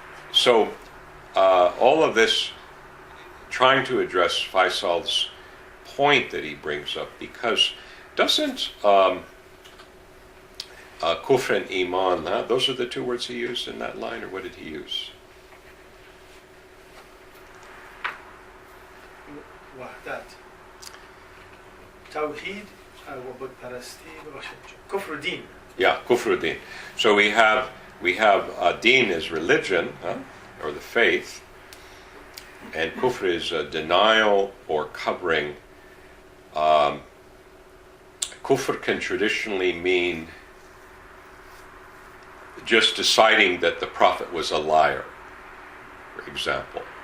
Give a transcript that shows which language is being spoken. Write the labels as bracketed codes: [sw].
[en] So all of this trying to address Faisal's point that he brings up, because doesn't kufr and iman, those are the two words he used in that line, or what did he use? [fa] وحدت توحید و بت پرستی کفر دین. [en] Yeah, kufr din. So we have din as religion, or the faith, and kufr is denial or covering. Kufr can traditionally mean just deciding that the prophet was a liar, for example.